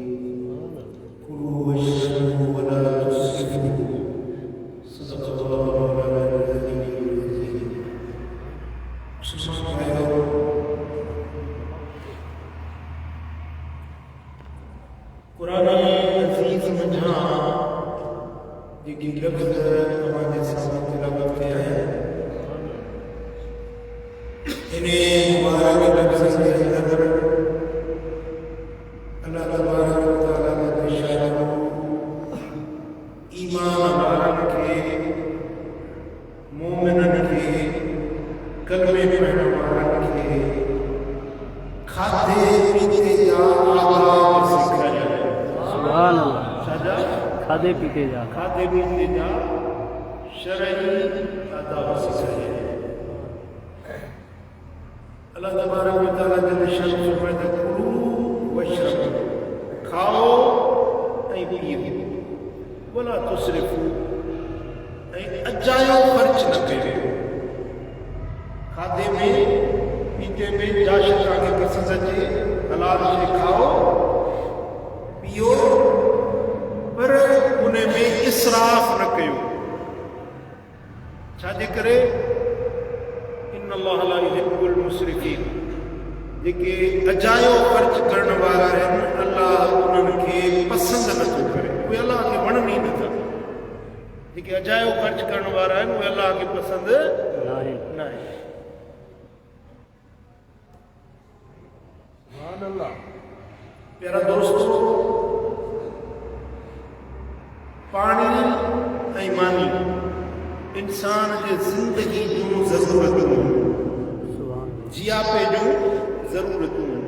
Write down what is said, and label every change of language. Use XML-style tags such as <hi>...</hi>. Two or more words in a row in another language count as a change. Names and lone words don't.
<ar>كلوا واشربوا ولا تسرفوا. صدق الله العلي العظيم.</ar> <sd>कुरान अज़ीज़ मंझां जेकी लफ़्ज़ तव्हांजे साम्हूं तिलावत कया आहिनि, इन्हे मुबारक लफ़्ज़नि जे अंदर</sd> <ar>الله تبارك و تعالى جل شأنه</ar> <sd>ईमान वारनि खे, मोमिननि खे, कलमे पढ़ण वारनि खे खाधे पीते जा आदाब सिखाया।</sd> <ar>سبحان الله.</ar> <sd>साजा खाधे पीते जा शरई आदाब सिखाया।</sd> <ar>الله تبارك و تعالى جل شأنه</ar> <ur>فرماتا ہے,</ur> <ar>كلوا واشربوا,</ar> <sd>खाओ ऐं पियो,</sd> <ar>ولا تسرفوا,</ar> <sd>ऐं अजायो ख़र्च न कयो। खाधे में पीते में जा शइ तव्हांखे पसंदि अचे, हलाल शइ खाओ पियो, पर उन में इसराफ़ न कयो। छाजे करे?</sd> <ar>إن الله لا يحب المسرفين.</ar> <sd>जेके अजायो ख़र्च करण वारा आहिनि, अल्लाह उन्हनि खे पसंदि नथो करे, उहे अल्लाह खे वणनि ई नथा। जेके अजायो ख़र्च करण वारा आहिनि, उहे अल्लाह खे पसंदि न आहे। प्यारा दोस्तों, पानी ऐं मानी इंसान जे ज़िंदगी जूं ज़रूरतूं, जियापे जूं ज़रूरतूं।</sd>